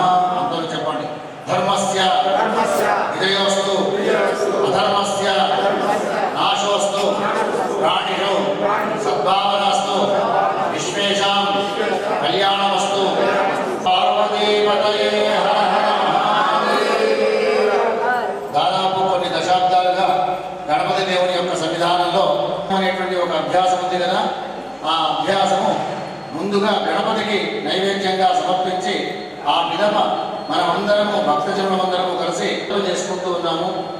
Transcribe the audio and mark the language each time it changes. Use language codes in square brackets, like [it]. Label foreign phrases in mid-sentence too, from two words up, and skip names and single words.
[sa] अंतु చెప్పండి धर्मस्य विजयोस्तु अधर्मस्य नाशोस्तु प्राणिषु सद्भावनास्तु विश्वेषां कल्याणमस्तु। पार्वतीपतये हर हर महादेव। [te] దాదాపు కొన్ని దశాబ్దాలుగా గణపతి దేవుని యొక్క సన్నిధానంలో అనేటువంటి ఒక అభ్యాసం ఉంది కదా, ఆ అభ్యాసము ముందుగా గణపతికి నైవేద్యంగా సమర్పించి ఆ విధమ మనమందరము భక్తజనులందరము కలిసి చేసుకుంటూ ఉన్నాము.